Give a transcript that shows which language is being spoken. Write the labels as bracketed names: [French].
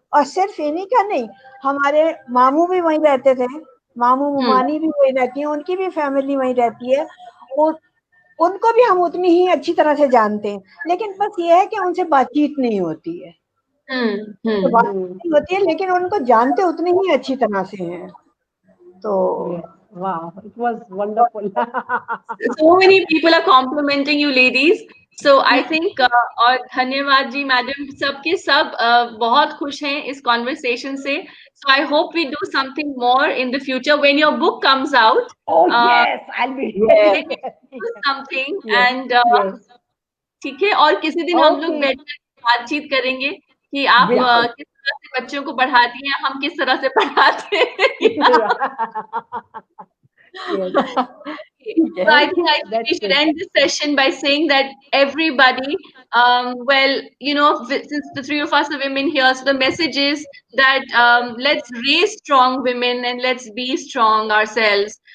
[Hindi] और सिर्फ इन्हीं का नहीं, हमारे मामू भी वहीं रहते थे, मामू मुमानी भी वहीं रहती है, उनकी भी फैमिली वहीं रहती है. उनको भी हम उतनी ही अच्छी तरह से जानते हैं, लेकिन बस ये है कि उनसे बातचीत नहीं होती है. तो बातचीत नहीं होती है लेकिन उनको जानते उतनी ही अच्छी तरह से हैं. तो [English] Yes. Wow, it was wonderful. So many people are complimenting you ladies. So I think [Hindi] और धन्यवाद जी मैडम, सबके सब बहुत खुश हैं इस conversation से. [English] So I hope we do something more in the future when your book comes out. Oh yes, I'll be Yes. ready. Do something Yes, and yes. [Hindi] ठीक है. और किसी दिन हम लोग [English] Okay. [Hindi] बैठकर बातचीत करेंगे कि आप बिल्कुल. किस तरह से बच्चों को पढ़ाती हैं, हम किस तरह से पढ़ाते हैं. [English] Yes. So I think we should end this session by saying that everybody, since the three of us are women here, so the message is that let's raise strong women and let's be strong ourselves.